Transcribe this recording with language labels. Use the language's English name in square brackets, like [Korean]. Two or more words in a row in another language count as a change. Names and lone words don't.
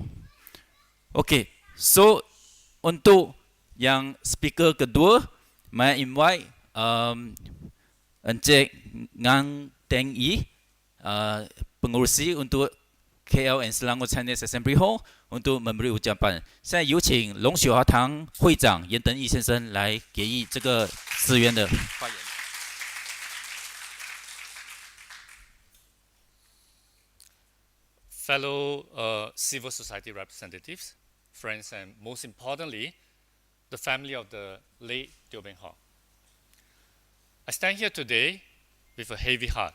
[Malay] Okey, so untuk yang speaker kedua, saya invite Encik Ngang Teng Yi, pengurusi untuk KL and Selangor Chinese Assembly Hall, untuk memberi ucapan. [Chinese] 现在有请龙雪华堂会长严登义先生来给予这个资源的发言。 [English] Fellow civil society representatives, friends, and most importantly, the family of the late Teoh Beng Hock. I stand here today with a heavy heart.